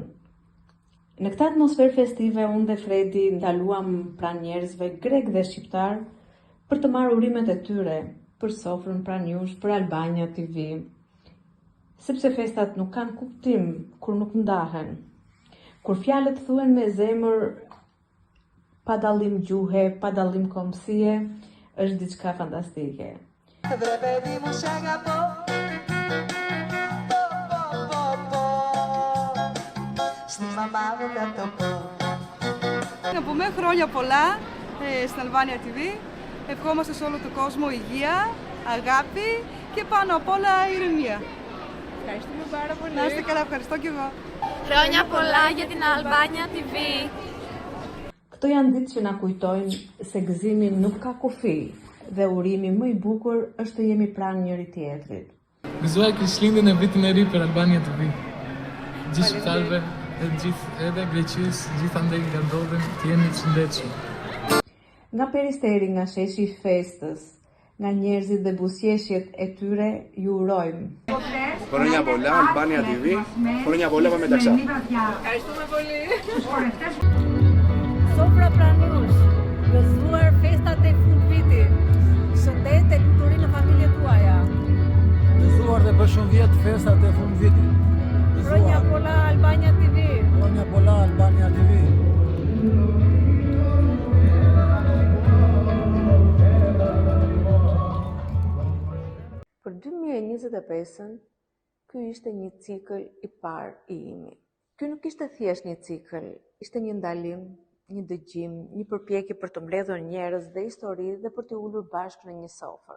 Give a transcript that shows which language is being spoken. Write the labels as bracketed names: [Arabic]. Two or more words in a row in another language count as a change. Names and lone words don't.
[Albanian] Në këtë atmosferë festive, unë dhe Fredi ndaluam pranë njerëzve grek dhe shqiptar për të marrë urimet e tyre për sofrën pranë jush, për Albania TV. Sepse festat nuk kanë kuptim kur nuk ndahen. Kur fjalët thuhen me zemër, pa dallim gjuhe, pa dallim kombësie, është diçka fantastike. [Greek] Να πούμε χρόνια πολλά στην Albania TV. Ευχόμαστε σε όλο τον κόσμο υγεία, αγάπη και πάνω απ' όλα ηρεμία. Ευχαριστούμε πάρα πολύ. Να είστε καλά, ευχαριστώ κι εγώ. Χρόνια πολλά για την Albania TV. [Albanian] Këto janë ditë që na kujtojnë se gëzimi nuk ka kufi dhe urimi më i bukur është të jemi pranë njëri tjetrit. Gëzuar Krishtlindjen e vitit e ri për Albania TV. Gjithë shqiptarëve, edhe Greqisë, gjithandej nga ndodhen, të jeni të shëndetshëm. Nga Peristeri, nga sheshi i festës, nga njerëzit dhe buzëqeshjet e tyre, ju urojmë. [Greek] Χρόνια πολλά, Albania TV. Χρόνια πολλά, πάμε τα ξά. Ευχαριστούμε πολύ. [Albanian] Sofra pranë jush, gëzuar festat e fundvitit. Shëndet e kulturi në familjet tuaja. Gëzuar dhe për shumë vjet festat e fundvitit. [Greek] Χρόνια πολλά Albania TV. Χρόνια πολλά Albania TV. [Albanian] Për 2025-ën, ky ishte një cikël i parë i imi. Ky nuk ishte thjesht një cikël, ishte një ndalim, një dëgjim, një përpjekje për të mbledhur njerëz dhe histori dhe për të ulur bashkë në një sofër.